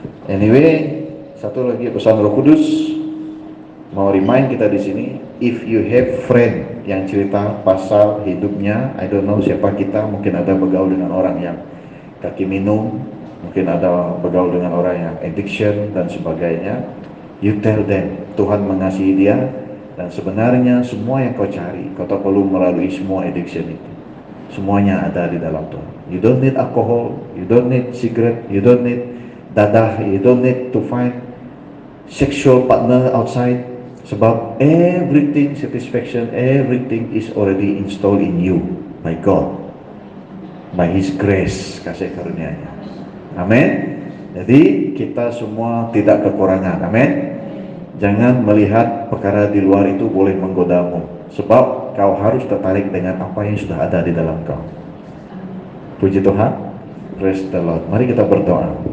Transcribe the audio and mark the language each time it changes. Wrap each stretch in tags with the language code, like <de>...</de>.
<ms>Anyway, satu lagi pesan Roh Kudus mau remind kita di sini,</ms> <en>if you have friend</en> <ms>yang cerita pasal hidupnya,</ms> <en>I don't know</en> <ms>siapa kita, mungkin ada bergaul dengan orang yang kaki minum, mungkin ada bergaul dengan orang yang addiction dan sebagainya.</ms> <en>You tell them,</en> <ms>Tuhan mengasihi dia, dan sebenarnya semua yang kau cari, kau tak perlu melalui semua addiction itu. Semuanya ada di dalam Tuhan.</ms> <en>You don't need alcohol, you don't need cigarette, you don't need dadah, you don't need to find sexual partner outside. Sebab everything satisfaction, everything is already installed in you by God, by His grace,</en> <ms>kasih karunia-Nya. Amin. Jadi kita semua tidak kekurangan. Amin. Jangan melihat perkara di luar itu boleh menggodamu, sebab kau harus tertarik dengan apa yang sudah ada di dalam kau. Puji Tuhan.</ms> <en>Praise the Lord.</en> <ms>Mari kita berdoa.</ms>